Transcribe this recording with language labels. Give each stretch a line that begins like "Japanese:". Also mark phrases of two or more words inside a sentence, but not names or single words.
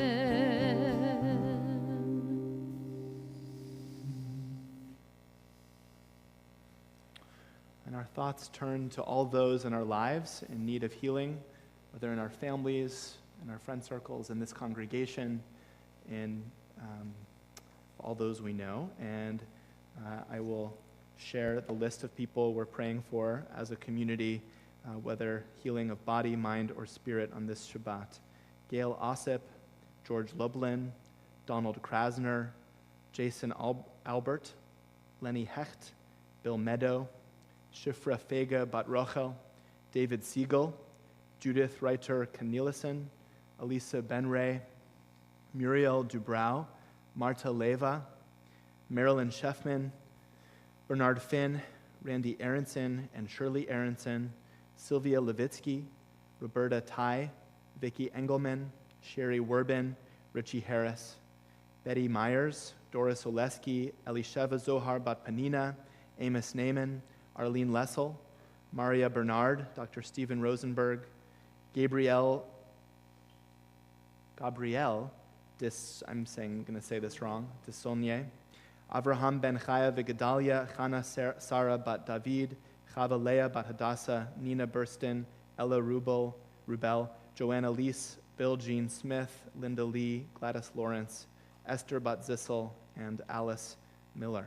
English: And our thoughts turn to all those in our lives in need of healing, whether in our families, in our friend circles, in this congregation, in all those we know. And I will share the list of people we're praying for as a community, whether healing of body, mind, or spirit on this Shabbat. Gail Ossip, George Lublin, Donald Krasner, Jason Albert, Lenny Hecht, Bill Meadow, Shifra Fega Bat Rochel, David Siegel, Judith Reiter Cornelissen, Elisa Benray, Muriel Dubrow, Marta Leva, Marilyn Sheffman, Bernard Finn, Randy Aronson and Shirley Aronson, Sylvia Levitsky, Roberta Tai, Vicki Engelman, Sherry Werbin, Richie Harris, Betty Myers, Doris Oleski, Elisheva Zohar Bat Panina, Amos Naiman, Arlene Lessel, Maria Bernard, Dr. Stephen Rosenberg, Gabrielle, I'm going to say this wrong, Dissonier, Avraham ben Chaya Vigedalia, Chana Sarah Bat David, Chava Leah Bat Hadassah, Nina Burston, Ella Rubel, Joanna Leese, Bill Jean Smith, Linda Lee, Gladys Lawrence, Esther Bat Zissel, and Alice Miller.